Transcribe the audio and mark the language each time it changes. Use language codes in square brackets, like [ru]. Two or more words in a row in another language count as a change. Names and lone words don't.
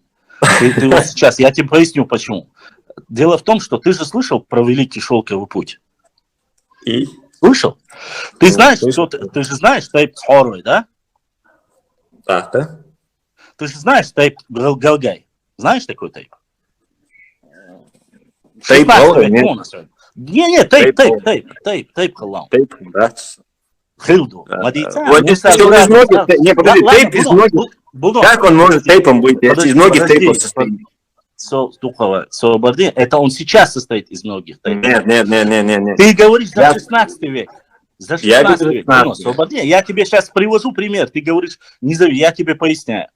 [ru] Ты вот сейчас, я тебе поясню, почему. Дело в том, что ты же слышал про Великий Шелковый путь. И? Слышал? Ты знаешь, ты же знаешь Тайп Хорой, да? Да. Ты же знаешь Тайп Галгай. Знаешь такой Тайп? Тайп Галгай? Не, Тайп Халам. Тайп, да. Хилду. Как он может тейпом быть, если из многих тейпов состоит? Собордин, это он сейчас состоит из многих тейпов. Нет. Ты говоришь за 16 век. За 16 век. Собордин. Я тебе сейчас привожу пример. Ты говоришь, я тебе поясняю.